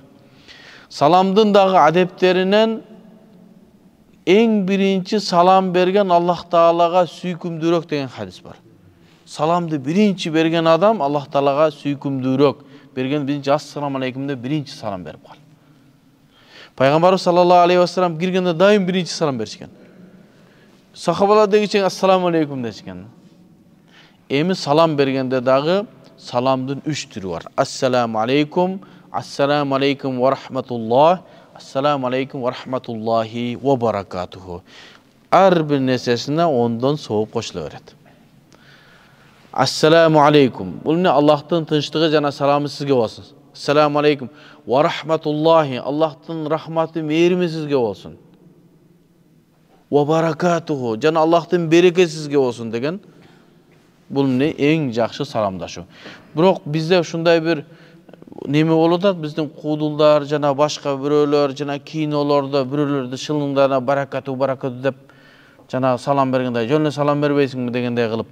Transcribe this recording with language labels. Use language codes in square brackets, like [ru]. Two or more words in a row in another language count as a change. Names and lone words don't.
[ky] Саламдын дагы адептеринен эң биринчи салам берген Аллах Таалага сүйкүмдүүрөөк деген хадис бар. Саламды биринчи берген адам Аллах Таалага сүйкүмдүүрөөк. Берген биринчи [ar] السلام عليكم [ky] деп биринчи салам берип калды. Пайгамбарыбыз [ar] صلى الله عليه وسلم [ky] киргенде дайым биринчи салам беришкен. Сахабалар дегиче [ar] السلام عليكم [ky] дешкен. Эми салам бергенде дагы саламдын 3 түрү бар. [ar] السلام عليكم، السلام عليكم ورحمة الله، السلام عليكم ورحمة الله وبركاته. [ky] Ар бир нерсесине ондон сооп кошула берет. [ar] السلام عليكم. [ky] Бул эмне? Аллахтын тынчтыгы жана саламы сизге болсун. [ar] السلام عليكم ورحمة الله. [ky] Аллахтын рахматы, мээрими сизге болсун. [ar] وبركاته. [ky] Жана Аллахтын берекеси сизге болсун деген. Бул эмне? Эң жакшы саламдашуу. Бирок бизде ушундай бир неме болуп атат, биздин куудулдар жана башка бирөөлөр жана кинолордо бирөөлөрдү шылыңдарына баракату деп жана салам бергенде жөн эле салам бербейсиңби дегендей кылып.